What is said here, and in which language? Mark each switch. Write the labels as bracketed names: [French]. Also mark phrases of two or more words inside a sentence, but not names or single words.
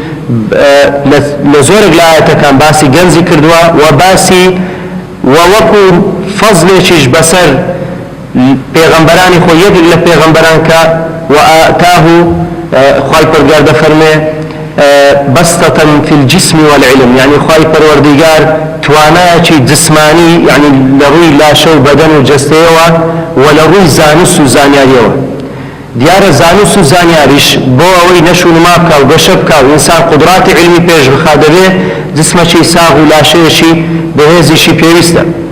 [Central Kurdish] لە زۆرێک لە ئایەتەکان باسی گەنجی کردووە و باسی و وەکو فەزلێکیش بەسەر پێغەمبەرانی خۆی یەکێک لە پێغەمبەران کە وآتاه خوای پەروەردگار دەفەرمێ [Arabic] بەستەتەن فی الجسم والعلم [Central Kurdish] یعنی خوای پەروەردگار توانایەکی جسمانی یعنی لە ڕووی لاشە و بەدەن و جەستەیەوە و لە ڕووی زانست و زانیاریەوە. دیارە زانست و زانیاریش بۆ ئەوەی نەشونما بکە و گەشە بکە و ئینسان قودراتی علمی پێش بخا دەبێ جسمەکی ساغ و لاشەیەکی بەهێزیشی پێویستە.